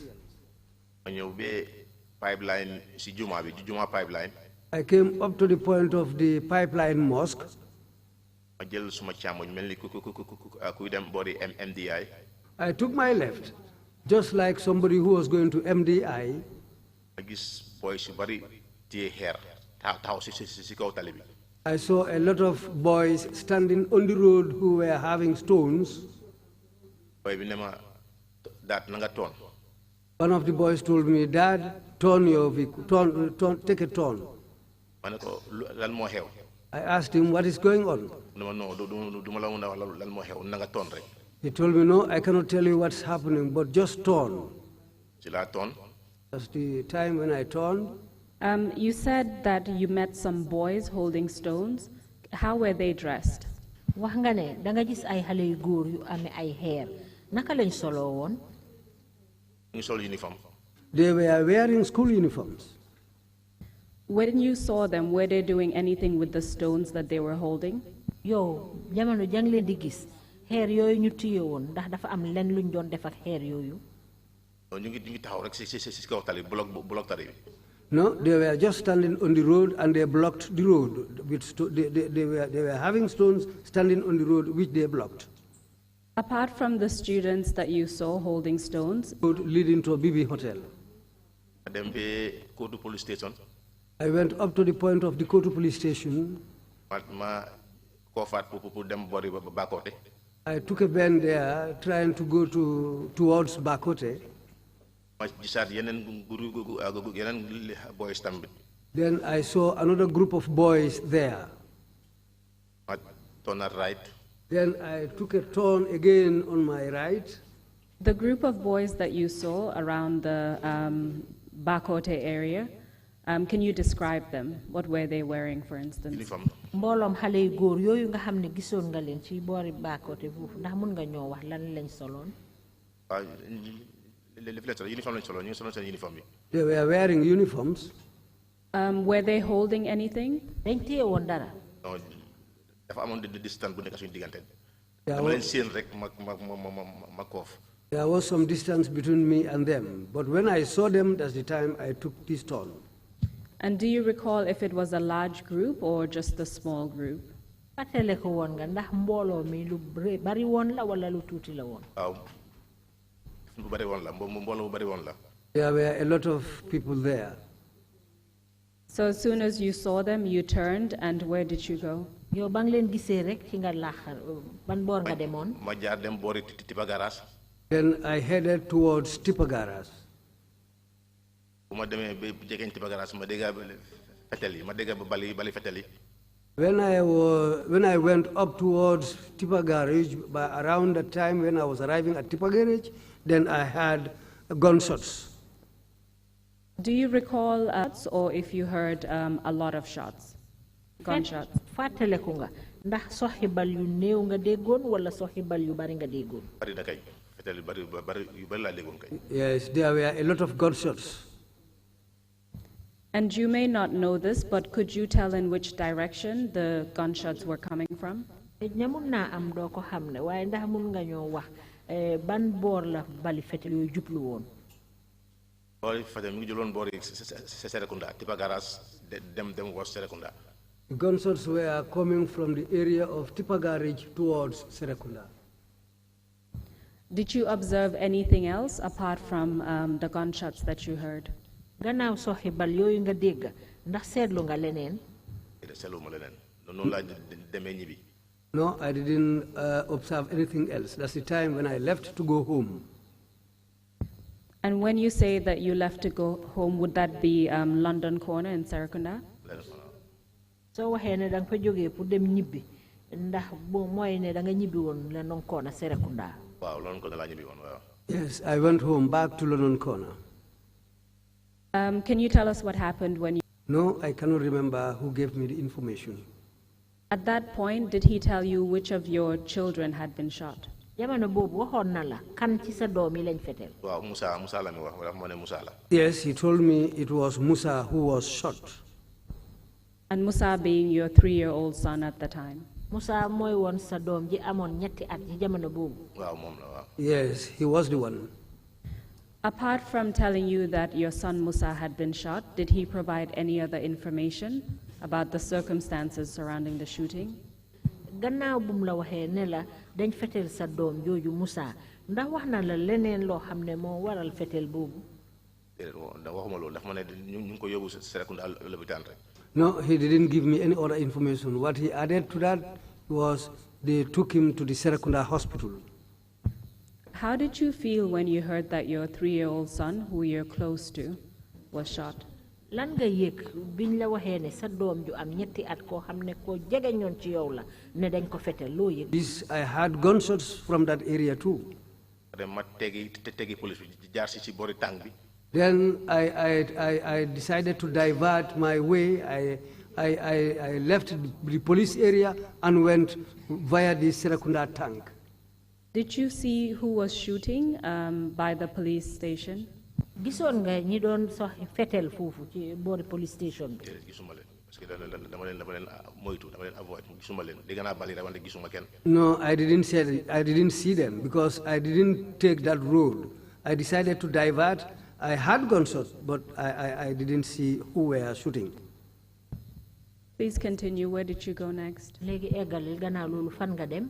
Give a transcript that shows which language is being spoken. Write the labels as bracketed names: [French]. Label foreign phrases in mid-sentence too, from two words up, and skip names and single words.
[Wolof] ma ñëw ba pipeline si juma bi juma pipeline. [English] I came up to the point of the pipeline mosque. [Wolof] ma jël suma càmmoñ mel ni kuy dem boori MDI. [English] I took my left. Just like somebody who was going to MDI, [Wolof] ma gis boys yu bari téye xeer taxaw si kaw tali bi. [English] I saw a lot of boys standing on the road who were having stones. [Wolof] boy bi ne ma daat na nga toon. [English] One of the boys told me, Dad, turn your vehicle, take a turn. [Wolof] ma ne ko lan moo xew. [English] I asked him, what is going on? [Wolof] mu ne ma non du ma la mun a wax lan moo xew na nga toon rek. [English] He told me, no, I cannot tell you what's happening, but just turn. [Wolof] si laa toon. [English] That's the time when I turned. You said that you met some boys holding stones. How were they dressed? [Wolof] wax nga ne da nga gis ay xale yu góor yu amee ay xeer naka lañ solo woon. ñu sol uniform. [English] They were wearing school uniforms. When you saw them, were they doing anything with the stones that they were holding? [Wolof] yow jamono jang leen di gis xeer yooyu ñu téye woon ndax dafa am len luñ doon def ak xeer yooyu. ñu ngi taxaw rek si kaw tali block tali bi. [English] No, they were just standing on the road and they blocked the road. They were having stones standing on the road which they blocked. Apart from the students that you saw holding stones, Road leading to a BB hotel. [Wolof] dem ba Kotu police station. [English] I went up to the point of the Kotu police station. [Wolof] ma koo faat pour dem bori Bakote. [English] I took a bend there trying to go towards Bakote. [Wolof] ma gisaat yeneen boys tamit. [English] Then I saw another group of boys there. ma turn right. Then I took a turn again on my right. the group of boys that you saw around the Bakote area, can you describe them? What were they wearing, for instance? [Wolof] uniform. mbooloom xale yu góor yooyu nga xam ne gisoon nga leen ci boori Bakote foofu ndax mun nga ñoo wax lan lañ soloon. waaw uniform lañ solo ñu ngi solo seen uniform bi. [English] They were wearing uniforms. Were they holding anything? [Wolof] dañ téye woon dara. non dafa amoon di distance bu nekk suñu diggante. [English] There [Wolof] dama leen [English] was, [Wolof] séen rek ma koof. [English] there was some distance between me and them. But when I saw them, that's the time I took this turn. And do you recall if it was a large group or just a small group? [Wolof] fàttale ko woon nga ndax mbooloo mi lu bari woon la wala lu tuuti la woon. waaw bu bari woon la mbooloo bu bari woon la. [English] There were a lot of people there. So as soon as you saw them, you turned, and where did you go? [Wolof] yow ba nga leen gisee rek ci nga laaxar ban boor nga demoon. ma jaar dem boori Tipa Garage. [English] Then I headed towards Tipagaras. [Wolof] bu ma demee ba jegeñ Tipa Garage ma dégg fetel yi ma dégg bali fetel yi. [English] When I went up towards Tipa Garage, by around the time when I was arriving at Tipa Garage, then I had gunshots. Do you recall or if you heard a lot of shots, gunshots? [Wolof] fàttale ko nga ndax soxibal yu néew nga déggoon wala soxibal yu bari nga déggoon. bari na kay fetel yu bari laa déggoon kay. [English] Yes, there were a lot of gunshots. And you may not know this, but could you tell in which direction the gunshots were coming from? [Wolof] ñamun naa am doo ko xam ne waaye ndax mun nga ñoo wax ban boor la bali fetel yooyu jublu woon. boori fetel mi ngi jëloon boori Serekunda Tipa Garage dem was Serekunda. [English] The gunshots were coming from the area of Tipa Garage towards Serekunda. Did you observe anything else apart from the gunshots that you heard? [Wolof] gannaaw soxibal yooyu nga dégg ndax seetlu nga leneen. seetlu ma leneen noonu laa demee ñibbi. [English] No, I didn't observe anything else. That's the time when I left to go home. And when you say that you left to go home, would that be London Corner in Serekunda? [Wolof] soo waxee ne da nga fa jógee pour dem ñibbi ndax mooy ne da nga ñibbi woon London Corner Serekunda. waaw London Corner laa ñibbi woon waaw. [English] Yes, I went home back to London Corner. Can you tell us what happened when you... No, I cannot remember who gave me the information. At that point, did he tell you which of your children had been shot? [Wolof] jamono boobu waxoon na la kan ci sa doom yi lañ fetel. waaw Musa la mi wax wala moo ne Musa la. [English] Yes, he told me it was Musa who was shot. And Musa being your 3-year-old son at the time? [Wolof] Musa mooy woon sa doom ji amoon ñetti at ci jamono boobu. waaw moom la waaw. [English] Yes, he was the one. Apart from telling you that your son Musa had been shot, did he provide any other information about the circumstances surrounding the shooting? [Wolof] gannaaw bu mu la waxee ne la dañ fetel sa doom jooju Musa ndax wax na la leneen loo xam ne moo waral fetel boobu. waxuma loolu dafa ma ne ñu ngi ko yóbbu Serekunda lopitaan rek. [English] No, he didn't give me any other information. What he added to that was they took him to the Serekunda hospital. How did you feel when you heard that your 3-year-old son, who you're close to, was shot? [Wolof] Lan nga yëg biñ la waxee ne sa doom ju am ñetti at koo xam ne koo jege ñoon ci yow la ne dañ ko fetel loo yëg. [English] This, I had gunshots from that area too. [Wolof] ma tegi police bi jaar si boori tàng bi. [English] Then I decided to divert my way. I left the police area and went via the Serekunda tank. Did you see who was shooting by the police station? [Wolof] Gisoon nga ñi doon sax fetel foofu ci boori [English] police station [Wolof] bi. gisuma leen [French] parce que [Wolof] dama leen moytu dama leen avoid gisuma leen dégg naa bali wante gisuma kenn. [English] No, I didn't see them because I didn't take that road. I decided to divert. I had gunshots, but I didn't see who were shooting. Please continue. Where did you go next? [Wolof] Léegi eggalil gannaaw loolu fan nga dem.